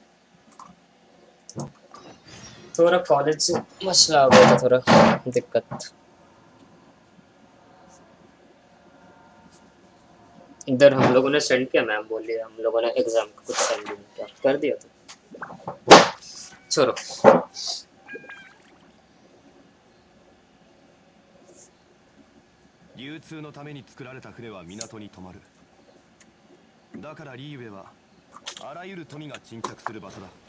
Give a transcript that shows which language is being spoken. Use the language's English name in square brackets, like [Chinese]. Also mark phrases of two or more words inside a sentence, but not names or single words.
[Hindi] थोड़ा कॉलेज से मसला हो गया था, थोड़ा दिक्कत। इधर हम लोगों ने सेंड किया, मैम बोल लिया हम लोगों ने एग्जाम का कुछ सेंड नहीं किया, कर दिया तो छोड़ो। [Japanese] 流通のために作られた船は港に止まる。だからリーウェはあらゆる富が沈着する場所だ。